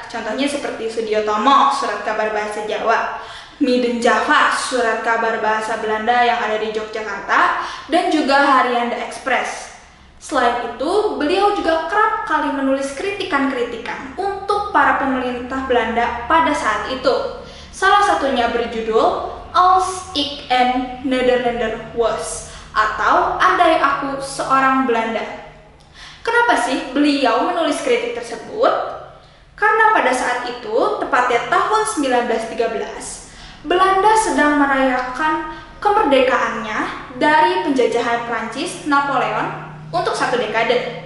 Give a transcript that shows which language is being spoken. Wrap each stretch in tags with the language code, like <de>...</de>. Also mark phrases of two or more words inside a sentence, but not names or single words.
<id>Contohnya seperti Sudiotomo, surat kabar bahasa Jawa, Midden Java, surat kabar bahasa Belanda yang ada di Yogyakarta, dan juga harian The Express. Selain itu, beliau juga kerap kali menulis kritikan-kritikan untuk para pemerintah Belanda pada saat itu. Salah satunya berjudul Als ik een Nederlander was, atau Andai Aku Seorang Belanda. Kenapa sih beliau menulis kritik tersebut? Karena pada saat itu, tepatnya tahun 1913, Belanda sedang merayakan kemerdekaannya dari penjajahan Prancis Napoleon untuk 1 dekade.</id>